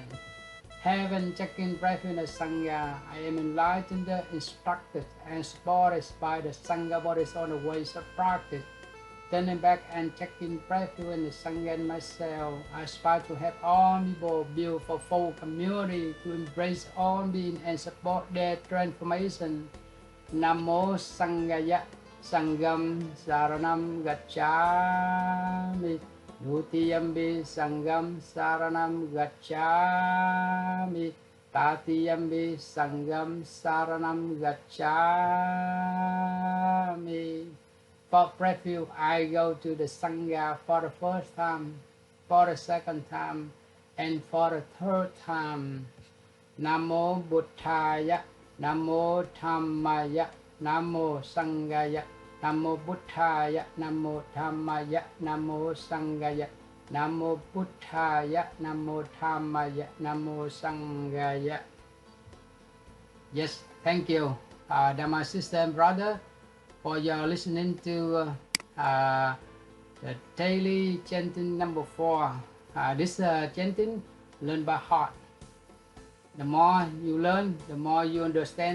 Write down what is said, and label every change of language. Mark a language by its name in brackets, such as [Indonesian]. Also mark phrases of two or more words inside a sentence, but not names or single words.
[English] Having taken refuge in the Sangha, I am enlightened, instructed, and supported by the Sangha bodies on the ways of practice. Turning back and taking refuge in the Sangha in myself, I aspire to have all people build a full community to embrace all beings and support their transformation. [Pali] Namo Sanghaya Sangham Saranam Gacchami. Dutiyambi Sangham Saranam Gacchami. Tatiyambi Sangham Saranam Gacchami. [English] For refuge, I go to the Sangha for the first time, for the second time, and for the third time. [Pali] Namo Buddhaya, Namo Dhammaya, Namo Sanghaya, Namo Buddhaya, Namo Dhammaya, Namo Sanghaya, Namo Buddhaya, Namo Dhammaya, Namo Sanghaya. [English] Yes, thank you, Dhamma sister and brother, for your listening to the daily chanting number 4. This chanting learned by heart. The more you learn, the more you understand.